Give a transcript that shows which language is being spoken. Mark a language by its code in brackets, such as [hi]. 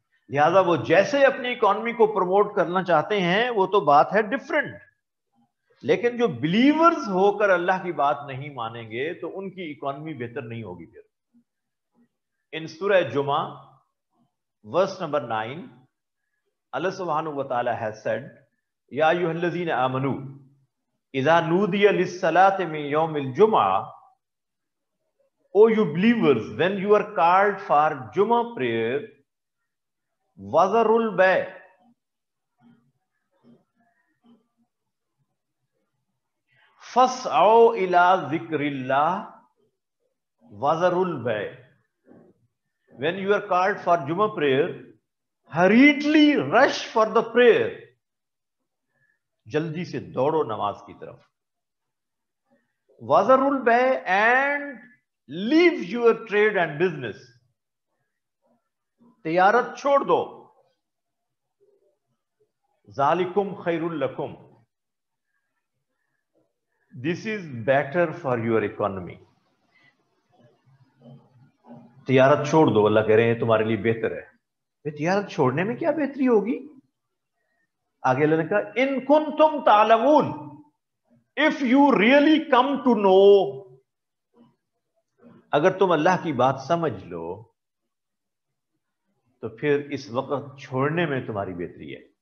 [ur] لہذا وہ جیسے اپنی اکانومی کو پروموٹ کرنا چاہتے ہیں وہ تو بات ہے ڈفرنٹ، لیکن جو بلیورز ہو کر اللہ کی بات نہیں مانیں گے تو ان کی اکانومی بہتر نہیں ہوگی. پھر ان سورہ جمعہ ورس نمبر 9 اللہ سبحانہ وتعالی [en] has said [ar] یا ایھا الذین آمنو اذا نودی للصلاۃ من یوم الجمعہ. [en] O you believers, when you are called for Jummah prayer, [ar] وَذَرُوا الْبَيْعَ, فَاسْعَوْا إِلَىٰ ذِكْرِ اللَّهِ وَذَرُوا الْبَيْعَ. [en] When you are called for Jummah prayer, hurriedly rush for the prayer. [ur] جلدی سے دوڑو نماز کی طرف. [ar] وَذَرُوا الْبَيْعَ, [en] and leave your trade and business. [ur] تجارت چھوڑ دو. [ar] ذالکم خیر لکم, [en] this is better for your economy. [ur] تجارت چھوڑ دو، اللہ کہہ رہے ہیں تمہارے لیے بہتر ہے. تجارت چھوڑنے میں کیا بہتری ہوگی؟ آگے اللہ نے کہا [ar] ان کنتم تعلمون, [en] if you really come to know, [ur] اگر تم اللہ کی بات سمجھ لو تو پھر اس وقت چھوڑنے میں تمہاری بہتری ہے.